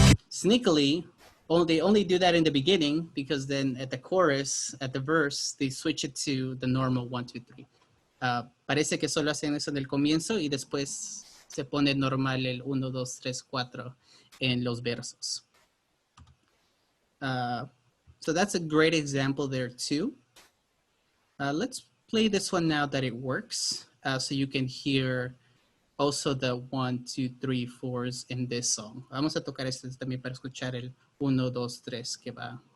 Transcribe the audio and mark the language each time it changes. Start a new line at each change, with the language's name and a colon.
English: Sneakily, they only do that in the beginning because then at the chorus, at the verse, they switch it to the normal 1, 2, 3.
Spanish: Parece que solo hacen eso en el comienzo y después se pone normal el 1, 2, 3, 4 en los versos.
English: So that's a great example there too. Let's play this one now that it works, so you can hear also the 1, 2, 3, 4s in this song.
Spanish: Vamos a tocar este también para escuchar el 1, 2, 3 que va.